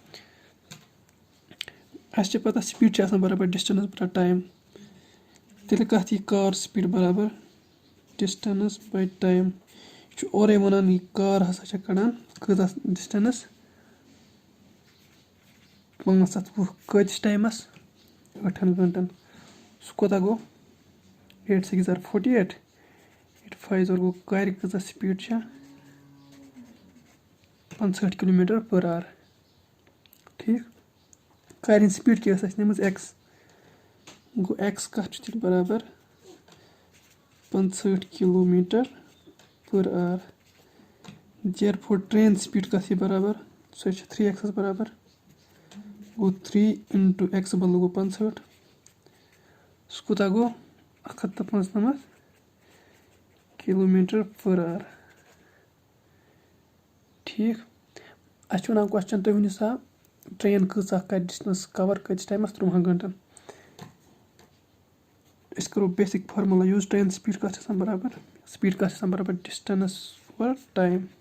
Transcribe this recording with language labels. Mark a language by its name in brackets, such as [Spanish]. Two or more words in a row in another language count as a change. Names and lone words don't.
[Kashmiri] اَسہِ چھِ پَتہ سپیٖڈ چھِ آسان برابر ڈِسٹَنٕس بَرابر ٹایم تیٚلہِ کَتھ یی [English] car speed [Kashmiri] برابر [English] distance by time [Kashmiri] یہِ چھُ اورَے وَنان یہِ کار ہَسا چھِ کَڑان کۭژاہ ڈِسٹَنٕس 520 کۭتِس ٹایمَس 8 گٲنٛٹَن سُہ کوتاہ گوٚو 8 6 48 8 5 گوٚو کارِ کۭژاہ سپیٖڈ چھےٚ 65 km/h ٹھیٖک کارِ ہِنٛز سپیٖڈ کیٛاہ ٲس اَسہِ نِمٕژ ایٚکٕس گوٚو ایٚکٕس کَتھ چھُ تیٚلہِ برابر 65 km/h [English] therefore train speed [Kashmiri] کَتھ یی برابر سۄ چھِ 3x برابر گوٚو 3 × x بدلہٕ گوٚو 65 سُہ کوٗتاہ گوٚو 195 km/h ٹھیٖک اَسہِ چھُ وَنان کوسچن تُہۍ ؤنِو سا ٹرٛین کۭژاہ کَرِ ڈِسٹَنٕس کَوَر کۭتِس ٹایمَس 3 گٲنٛٹَن أسۍ کَرو [English] basic formula use train speed [Kashmiri] کَتھ چھِ آسان برابر سپیٖڈ کَتھ چھِ آسان برابر [English] distance over time